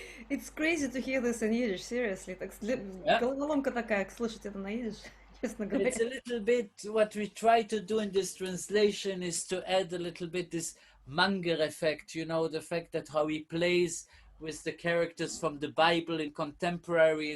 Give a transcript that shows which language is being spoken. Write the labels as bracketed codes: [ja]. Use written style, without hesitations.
[en] It's crazy to hear this in Yiddish, seriously. [ru] Головоломка такая, слышать это на Yiddish, честно говоря. [en] It's a little bit, what we try to do in this translation is to add a little bit this Manger effect, you know, the fact that how he plays with the characters from the Bible in contemporary.